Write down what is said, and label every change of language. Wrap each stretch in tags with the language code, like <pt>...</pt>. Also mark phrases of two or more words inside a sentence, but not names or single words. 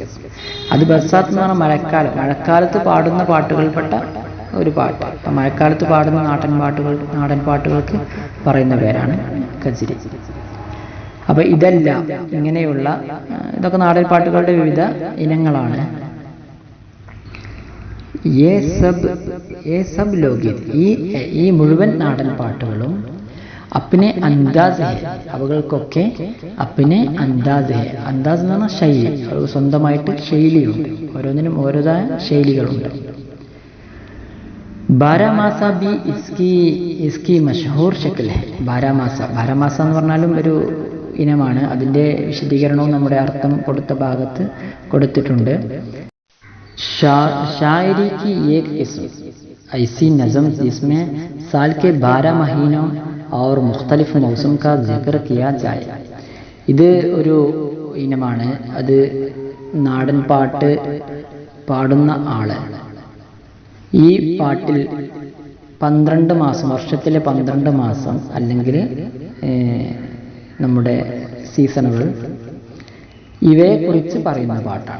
<ml>അത് ബർസാത്ത് എന്ന് പറഞ്ഞാൽ മഴക്കാലത്ത് പാടുന്ന പാട്ടുകൾപ്പെട്ട ഒരു പാട്ട്. അപ്പം മഴക്കാലത്ത് പാടുന്ന നാടൻ പാട്ടുകൾക്ക് പറയുന്ന പേരാണ് കജരി. അപ്പം ഇതെല്ലാം ഇതൊക്കെ നാടൻ പാട്ടുകളുടെ വിവിധ ഇനങ്ങളാണ്.</ml> <hi>ये सब लोकഗീത്</hi> <ml>ഈ മുഴുവൻ നാടൻ പാട്ടുകളും</ml> <hi>अपने अंदाज़ है, അവകൾക്കൊക്കെ अपने अंदाज़ है.</hi> <ml>അന്താസ് എന്ന് പറഞ്ഞാൽ ശൈലി, സ്വന്തമായിട്ട് ശൈലിയുണ്ട്, ഓരോന്നിനും ഓരോതായ ശൈലികളുണ്ട്.</ml> <hi>बारामासा भी इसकी मशहूर शक्ल है.</hi> <ml>ബാരാമാസ എന്ന് പറഞ്ഞാലും ഒരു ഇനമാണ്. അതിൻ്റെ വിശദീകരണവും നമ്മുടെ അർത്ഥം കൊടുത്ത ഭാഗത്ത് കൊടുത്തിട്ടുണ്ട്.</ml> <hi>शायरी की एक किस्म ऐसी नज़म जिसमें साल के 12 महीनों और मुख्तलिफ मौसम का जिक्र किया जाए.</hi> <ml>ഇത് ഒരു ഇനമാണ്. അത് നാടൻ പാട്ട് പാടുന്ന ആള് ഈ പാട്ടിൽ 12 മാസം, വർഷത്തിലെ 12 മാസം അല്ലെങ്കിൽ നമ്മുടെ സീസണുകൾ, ഇവയെക്കുറിച്ച് പറയുന്ന പാട്ടാണ്.</ml>